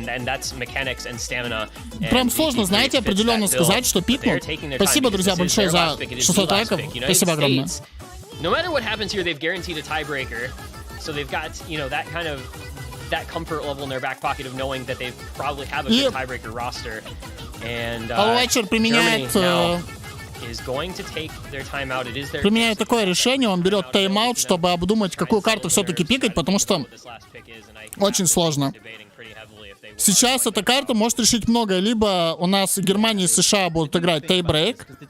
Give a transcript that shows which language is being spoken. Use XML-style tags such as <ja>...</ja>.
<ru>Прям сложно, знаете, определенно сказать, что пикнут. Спасибо, друзья, большое за 600 лайков. Спасибо огромное.</ru> <en>No matter what happens here, they've guaranteed a tiebreaker. So they've got, you know, that kind of that comfort level in their back pocket of knowing that they probably have a good tiebreaker roster. And</en> <ru>Алвачер применяет такое решение, он берет тайм-аут, чтобы обдумать, какую карту все-таки пикать, потому что очень сложно. Сейчас эта карта может решить многое. Либо у нас Германия и США будут играть тайбрейк.</ru>